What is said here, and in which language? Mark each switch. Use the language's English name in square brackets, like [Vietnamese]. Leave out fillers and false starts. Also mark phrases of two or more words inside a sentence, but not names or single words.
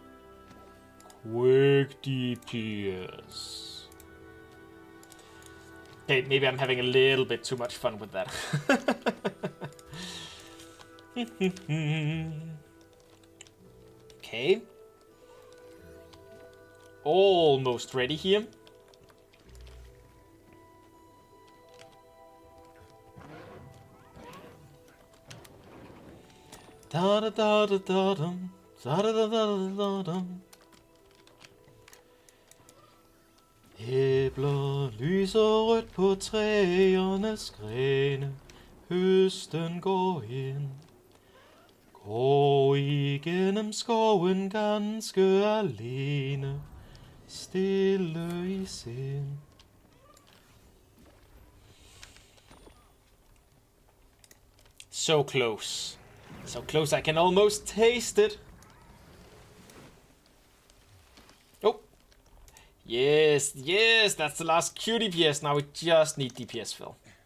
[English] Quick DPS. Okay, maybe I'm having a little bit too much fun with that. Okay. Almost ready here. Da da da da da dum. Da da da da da dum. [Danish] Æbler lyser rødt på træernes grene. Høsten går ind. Går igennem skoven ganske alene. Stille i sind. [English] So close. So close I can almost taste it. Oh. Yes, yes, that's the last Q DPS. Now we just need DPS fill.